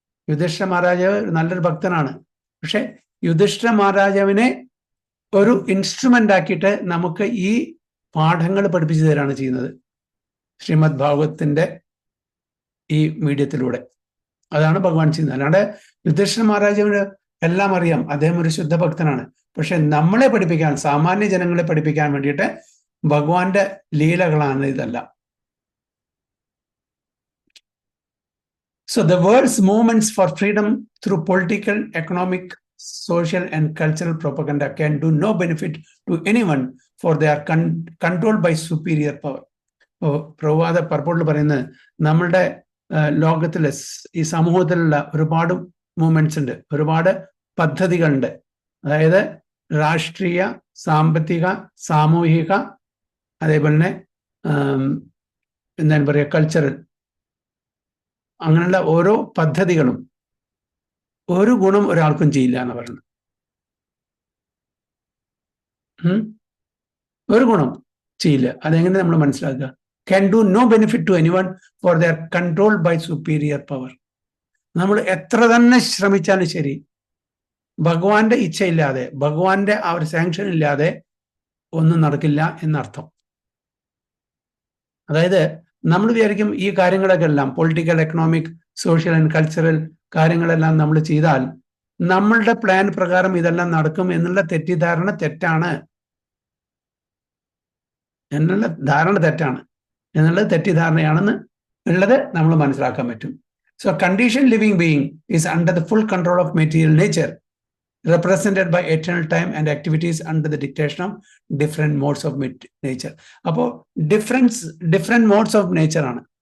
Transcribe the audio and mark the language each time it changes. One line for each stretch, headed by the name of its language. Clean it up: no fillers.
Malayalam: യുധിഷ്ഠിര മഹാരാജാവ് നല്ലൊരു ഭക്തനാണ്. പക്ഷെ യുധിഷ്ഠിര മഹാരാജാവിനെ ഒരു ഇൻസ്ട്രുമെന്റ് ആക്കിയിട്ട് നമുക്ക് ഈ പാഠങ്ങൾ പഠിപ്പിച്ചു തരാണ് ചെയ്യുന്നത് ശ്രീമദ് ഭാഗവതത്തിന്റെ ഈ മീഡിയത്തിലൂടെ. അതാണ് ഭഗവാൻ ചെയ്യുന്നത്. അല്ലാണ്ട് യുധിഷ്ഠിര മഹാരാജാവിന് എല്ലാം അറിയാം, അദ്ദേഹം ഒരു ശുദ്ധ ഭക്തനാണ്. പക്ഷെ നമ്മളെ പഠിപ്പിക്കാൻ, സാമാന്യ ജനങ്ങളെ പഠിപ്പിക്കാൻ വേണ്ടിയിട്ട് ഭഗവാന്റെ ലീലകളാണ് ഇതെല്ലാം.
English: So the world's movements for freedom through political, economic, social and cultural propaganda can do no benefit to anyone, for they are controlled by superior power.
Malayalam: പ്രവാദ പർപ്പോട്ടിൽ പറയുന്നത് നമ്മളുടെ ലോകത്തിലെ ഈ സമൂഹത്തിലുള്ള ഒരുപാട് മൂവ്മെന്റ്സ് ഉണ്ട്, ഒരുപാട് പദ്ധതികളുണ്ട്. അതായത് രാഷ്ട്രീയ, സാമ്പത്തിക, സാമൂഹിക, അതേപോലെ തന്നെ എന്താണ് പറയുക, കൾച്ചറൽ, അങ്ങനെയുള്ള ഓരോ പദ്ധതികളും ഒരു ഗുണം ഒരാൾക്കും ചെയ്യില്ല എന്ന് പറയുന്നത്. ഒരു ഗുണം ചെയ്യില്ല. അതെങ്ങനെ നമ്മൾ മനസ്സിലാക്കുക?
English: can do no benefit to anyone, for they are controlled by superior power.
Malayalam: നമ്മൾ എത്ര തന്നെ ശ്രമിച്ചാലും ശരി, ഭഗവാന്റെ ഇച്ഛയില്ലാതെ, ഭഗവാന്റെ ആ ഒരു സാങ്ഷൻ ഇല്ലാതെ ഒന്നും നടക്കില്ല എന്നർത്ഥം. അതായത് നമ്മൾ വിചാരിക്കും ഈ കാര്യങ്ങളൊക്കെ എല്ലാം
English: political, economic, social and cultural
Malayalam: കാര്യങ്ങളെല്ലാം നമ്മൾ ചെയ്താൽ നമ്മളുടെ പ്ലാൻ പ്രകാരം ഇതെല്ലാം നടക്കും എന്നുള്ള തെറ്റിദ്ധാരണ തെറ്റാണ്, എന്നുള്ള ധാരണ തെറ്റാണ്, എന്നുള്ളത് തെറ്റിദ്ധാരണയാണെന്ന് ഉള്ളത് നമ്മൾ മനസ്സിലാക്കാൻ പറ്റും.
English: So condition living being is under the full control of material nature, represented by eternal time and activities under the dictation of different modes of nature.
Malayalam: അപ്പോൾ
English: different modes of nature
Malayalam: ആണ്.